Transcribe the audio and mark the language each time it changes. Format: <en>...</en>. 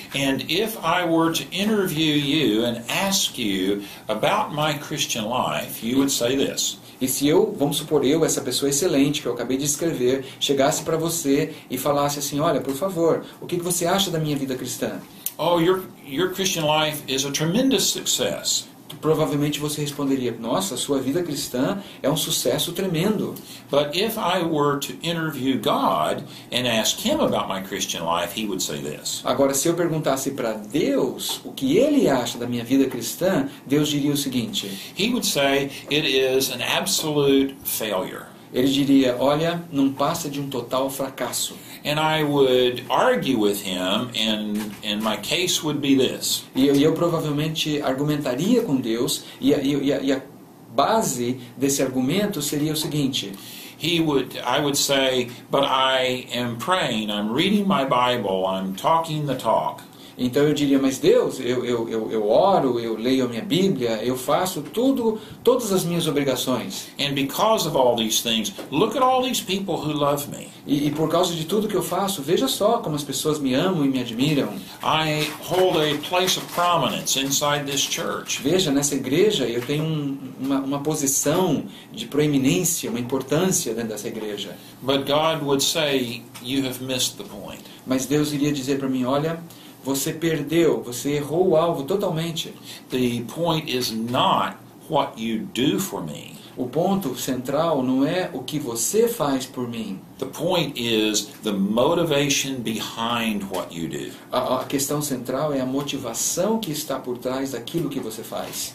<en>And if I were to interview you and ask you about my Christian life, you would say this.</en> <pt>E se vamos supor, essa pessoa excelente que eu acabei de escrever, chegasse para você e falasse assim: olha, por favor, o que você acha da minha vida cristã?</pt> <en>Oh, your Christian life is a tremendous success.</en> <pt>provavelmente você responderia: nossa, sua vida cristã é um sucesso tremendo.</pt> <en>But if I were to interview God and ask him about my Christian life, he would say this.</en> <pt>Agora, se eu perguntasse para Deus o que ele acha da minha vida cristã, Deus diria o seguinte:</pt> <en>He would say it is an absolute failure.</en> <pt>ele diria: olha, não passa de um total fracasso.</pt> <en>And I would argue with him, and my case would be this.</en> <pt>E eu provavelmente argumentaria com Deus, e a base desse argumento seria o seguinte:</pt> <en>I would say, but I am praying, I'm reading my Bible, I'm talking the talk.</en> <pt>então eu diria: mas Deus, eu oro, eu leio a minha Bíblia, eu faço todas as minhas obrigações.</pt> <en>And because of all these things, look at all these people who love me.</en> <pt>E por causa de tudo que eu faço, veja só como as pessoas me amam e me admiram.</pt> <en>I hold a place of prominence inside this church.</en> <pt>Veja, nessa igreja eu tenho uma posição de proeminência, uma importância dentro dessa igreja.</pt> <en>But God would say, you have missed the point.</en> <pt>Mas Deus iria dizer para mim: olha, você perdeu, você errou o alvo totalmente.</pt> <en>The point is not what you do for me.</en> <pt>O ponto central não é o que você faz por mim.</pt> <en>The point is the motivation behind what you do.</en> <pt>A questão central é a motivação que está por trás daquilo que você faz.</pt>